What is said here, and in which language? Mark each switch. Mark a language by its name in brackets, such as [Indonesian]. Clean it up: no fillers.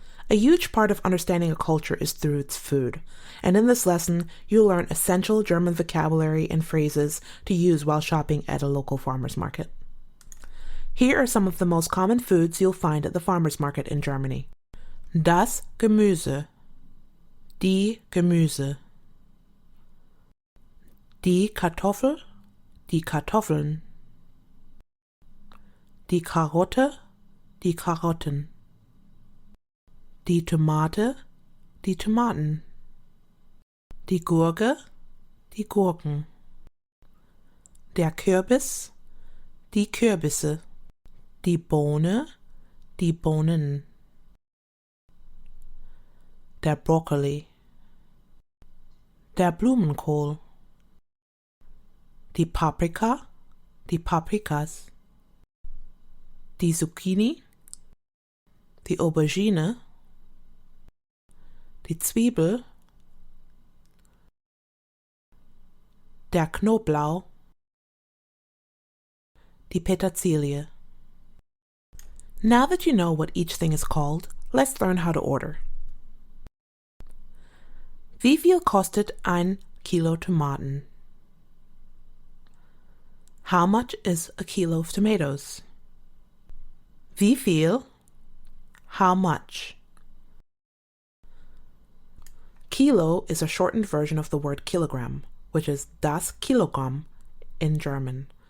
[English] A huge part of understanding a culture is through its food, and in this lesson, you'll learn essential German vocabulary and phrases to use while shopping at a local farmer's market. Here are some of the most common foods you'll find at the farmer's market in Germany. [German] Das Gemüse, die Gemüse, die Kartoffel, die Kartoffeln, die Karotte, die Karotten, die Tomate, die Tomaten, die Gurke, die Gurken, der Kürbis, die Kürbisse, die Bohne, die Bohnen, der Brokkoli, der Blumenkohl, die Paprika, die Paprikas, die Zucchini, die Aubergine, die Zwiebel, der Knoblauch, die Petersilie. [English] Now that you know what each thing is called, let's learn how to order. [German] Wie viel kostet ein Kilo Tomaten? [English] How much is a kilo of tomatoes? [German] Wie viel? [English] How much? Kilo is a shortened version of the word kilogram, which is das Kilogramm in German.